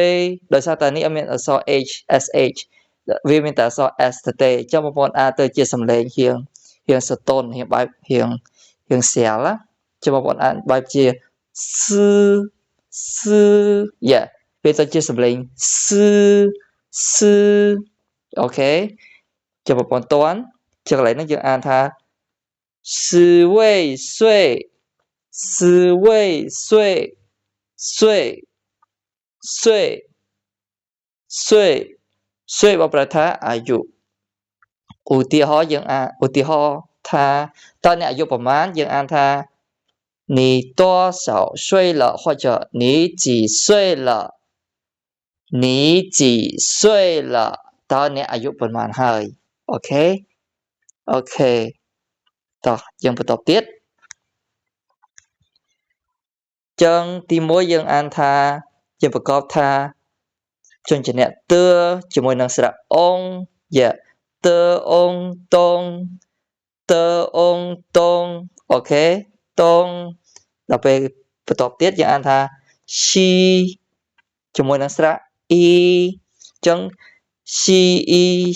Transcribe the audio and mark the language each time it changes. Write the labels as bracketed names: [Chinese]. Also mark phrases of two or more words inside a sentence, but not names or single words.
[Khmer] ដោយសារតែនេះអត់មានអក្សរ h sh វាមានតែអក្សរ s ទេអញ្ចឹងបងប្អូនអានទៅជាសំឡេងរៀងសតូនបែបរៀងស្រាលណាចឹងបងប្អូនអានបែបជាស៊ឺយ៉ាវាទៅជាសំឡេងស៊ឺអូខេចាំបងប្អូនតន់ចឹងកន្លែងនេះយើងអានថា [Chinese] 十位岁十位岁 [Khmer] 岁បកប្រែថាអាយុឧទាហរណ៍យើងឧទាហរណ៍ថាតើអ្នកអាយុប្រមាណយើងអានថា [Chinese] 你多少岁了或者你几岁了你几岁了 [Khmer] តើអ្នកអាយុប្រមាណហើយអូខេ តោះយើងបន្តទៀតចឹងទី1យើងអានថាយើងប្រកបថាជញ្ជាក់ទើជាមួយនឹងស្រៈអងយ៉ាទើអងតងទើអងតងអូខេតងដល់ពេលបន្តទៀតយើងអានថាស៊ីជាមួយនឹងស្រៈអ៊ីចឹងស៊ីអ៊ី